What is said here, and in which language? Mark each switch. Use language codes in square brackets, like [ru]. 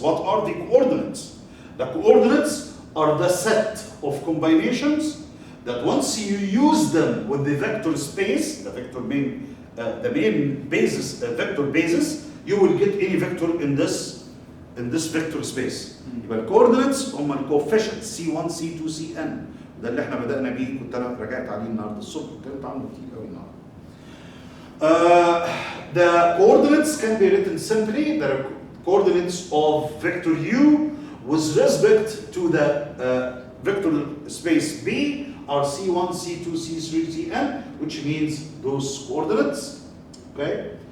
[en] What are the coordinates? The coordinates are the set of combinations that once you use them with the vector space, the main basis, vector basis, you will get any vector in this vector space. [ar] يبقى الكوردينتس هم الكوفيشنتس C1 C2 CN. ده اللي احنا بدأنا بيه، كنت انا راجعت عليه النهارده الصبح، اتكلمت عنه كتير قوي النهارده. [en] The coordinates can be written simply. The coordinates of vector U with respect to the vector space B are C1, C2, C3, Cn, which means those coordinates. Okay.